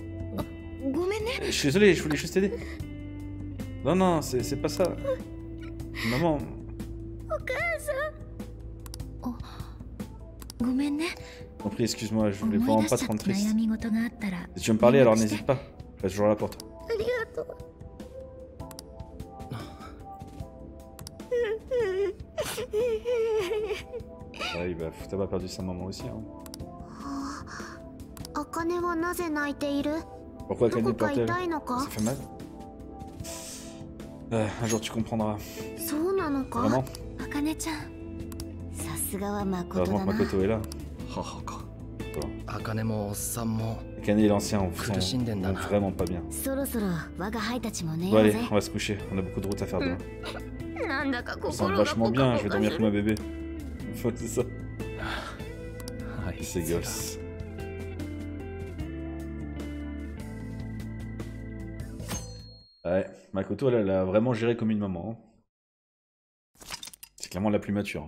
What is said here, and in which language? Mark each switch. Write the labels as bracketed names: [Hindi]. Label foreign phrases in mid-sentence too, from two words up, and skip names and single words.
[French] Je suis désolé, je voulais juste t'aider. Non, non, c'est pas ça. Maman. [Japanese] ごめんね。 [French] Compris, excuse-moi, je voulais [Japanese] 思い [French] vraiment [Japanese] 出 [French] pas [Japanese] しち [French] te [Japanese] ゃっ [French] rendre [Japanese] た [French] triste. [Japanese] 悩み事があったら [French] Si tu veux me parler, alors [Japanese] 連絡して [French] n'hésite pas. Je reste toujours là pour toi. [Japanese] ありがとう。 [French] Ouais, bah, t'as pas perdu sa maman aussi, hein. [Japanese] あかねはなぜ泣いている？ [French] Pourquoi [Japanese] ど [French] Akane [Japanese] こか [French] pleure-t-elle? [Japanese] 痛いのか？ [French] Ça fait mal? Un jour tu comprendras. [Japanese] そうなのか？ [French] Vraiment? [Japanese] あかねちゃん。さすがは誠 [French] Heureusement [Japanese] だ [French] que [Japanese] な。 [French] Makoto est là. [Japanese] 母か [French] Toi. [Japanese] 茜もおっさんも [French] Akane et l'ancien vont [Japanese] Kurushinden-da. [French] vraiment pas bien. [Japanese] そろそろ我が輩たちも寝 [French] Bon [Japanese] よう [French] allez, [Japanese] ぜ。 [French] on va se coucher. On a beaucoup de route à faire demain. [Japanese] なんだか [French] Je me sens [Japanese] 心が [French] vachement [Japanese] ポ [French] bien, [Japanese] カ [French] je vais [Japanese] ポカ [French] dormir [Japanese] す [French] comme un [Japanese] る。 [French] bébé. Faut c'est ça. [Japanese] はい [French] Ces gosses. Ouais, Makoto, elle a vraiment géré comme une maman. Hein. C'est clairement la plus mature.